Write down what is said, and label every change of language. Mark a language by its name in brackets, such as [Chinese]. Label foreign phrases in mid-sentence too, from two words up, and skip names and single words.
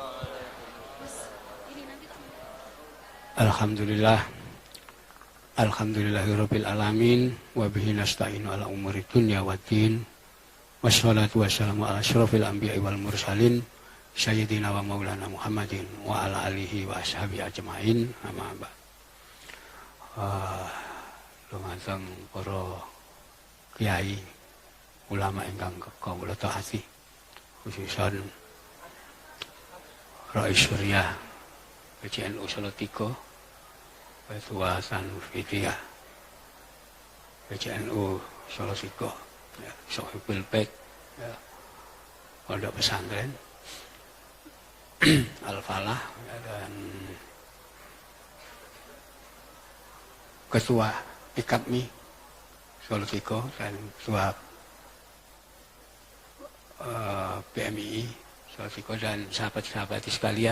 [Arabic] Alhamdulillah. الحمد لله رب العالمين وبه نستعين على أمور الدنيا والدين. والصلاة والسلام على أشرف الأنبياء والمرسلين سيدنا ومولانا محمد وعلى آله وأصحابه أجمعين. أما بعد. [Javanese] Lumateng para kiai ulama ingkang kawula taati, khususan [Indonesian] Rais Surya PCNU Salatiga, Ketua Sanfidiyah PCNU Salatiga, ya, Sohibul Bait, ya, Pondok Pesantren Al-Falah, ya, dan Ketua IKAPMI Salatiga dan Ketua PMI Salatiga dan sahabat-sahabat sekalian.